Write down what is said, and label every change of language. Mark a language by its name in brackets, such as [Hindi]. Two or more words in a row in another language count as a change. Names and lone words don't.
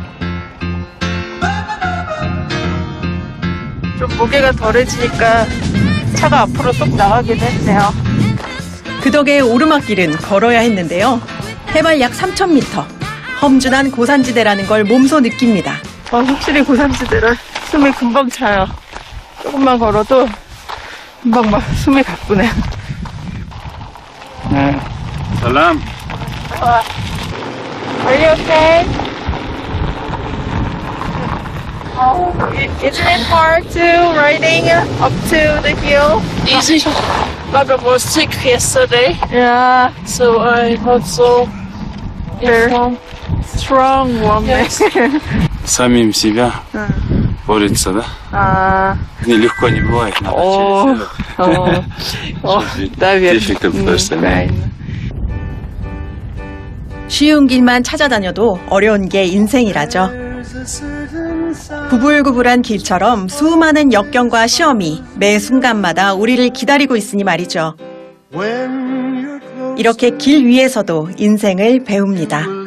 [Korean] 좀 무게가 덜해지니까 차가 앞으로 쏙 나가긴 했네요. 그 덕에 오르막길은 걸어야 했는데요. 해발 약 3,000m, 험준한 고산지대라는 걸 몸소 느낍니다. 확실히 고산지대라 숨이 금방 차요. 조금만 걸어도 금방 막 숨이 가쁘네요. [English] Salam. Are you okay? Isn't it hard to riding up to the hill? easy. But I was sick yesterday, Yeah, so I also they're strong woman. [Russian] Самим себя борется, да? А, Нелегко не бывает. о, наверное. [Korean] 쉬운 길만 찾아다녀도 어려운 게 인생이라죠. 구불구불한 길처럼 수많은 역경과 시험이 매 순간마다 우리를 기다리고 있으니 말이죠. 이렇게 길 위에서도 인생을 배웁니다.